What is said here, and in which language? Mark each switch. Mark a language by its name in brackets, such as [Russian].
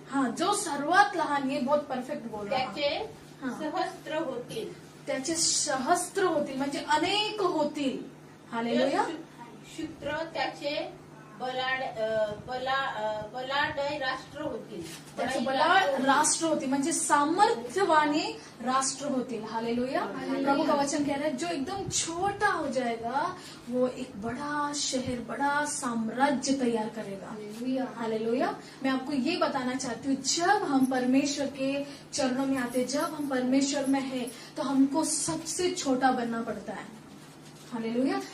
[Hindi] हाँ, जो [Marathi] सर्वात लहान, [Hindi] ये बहुत परफेक्ट बोल रहा है। [Marathi] त्याचे सहस्त्र होतील, त्याचे सहस्त्र होतील म्हणजे अनेक होतील। हालेलुया। शुद्र त्याचे बलाढ्य राष्ट्र होतील, त्याचे बलाढ्य राष्ट्र होतील म्हणजे सामर्थ्यवानी राष्ट्र होतील। हालेलुया। [Hindi] प्रभु का वचन कह रहा है जो एकदम छोटा हो जाएगा वो एक बड़ा शहर, बड़ा साम्राज्य तैयार करेगा। हालेलुया। मैं आपको ये बताना चाहती हूँ, जब हम परमेश्वर के चरणों में आते, जब हम परमेश्वर में हैं, तो हमको सबसे छोटा बनना पड़ता है। हालेलुया।